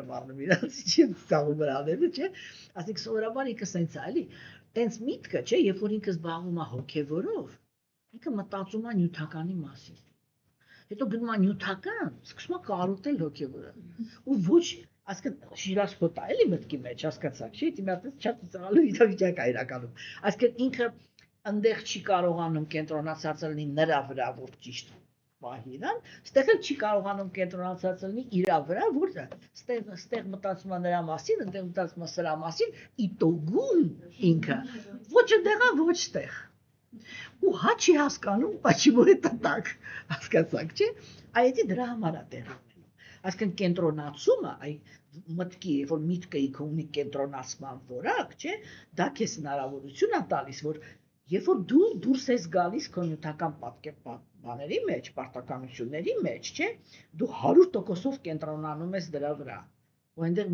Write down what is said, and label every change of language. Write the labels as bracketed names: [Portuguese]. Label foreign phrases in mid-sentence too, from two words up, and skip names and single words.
[Armenian] մարնում իրանց, չի ծիծաղում վրաները, չէ։ Ասենք սովորաբար ինքը սենց է, էլի։ Տենց միտքը, չէ, երբ որ ինքը զբաղվում է հոգևորով, ինքը մտածում է նյութականի մասին։ Հետո գնում է նյութական, սկսում է կարոտել հոգևորը։ Ու ոչ, այսինքն շիրաշփոտ է, էլի մտքի մեջ, հասկացաք, չէ՞, դիմացած շատ ծաղալու իրավիճակ է իրականում։ Այսինքն ինքը այնտեղ չի կարողանում կենտրոնացած լինի նրա վրա, որ ճիշտ պահիրան, ստեղ էլ չի կարողանում կենտրոնացած լինի իր վրա, որ ստեղ մտածում է նրա մասին, ընդեղ մտածում է սրա մասին, իտոգում ինքը ոչ ընդեղա, ոչ ստեղ։ Ու հա չի հասկանում, [Russian] почему это так, [Armenian] հասկացաք, չէ՞։ Այդ դրա համար է տեղ ունենում։ Այսինքն կենտրոնացումը, այ մտքի, որ միտքը ինքը ունի կենտրոնացման որակ, չէ՞, դա քեզ հնարավորություն է տալիս, որ երբ որ դու դուրս ես գալիս քո նյութական բաների մեջ, պարտականությունների մեջ, չէ, դու 100%-ով կենտրոնանում ես դրա վրա։ Ու այնտեղ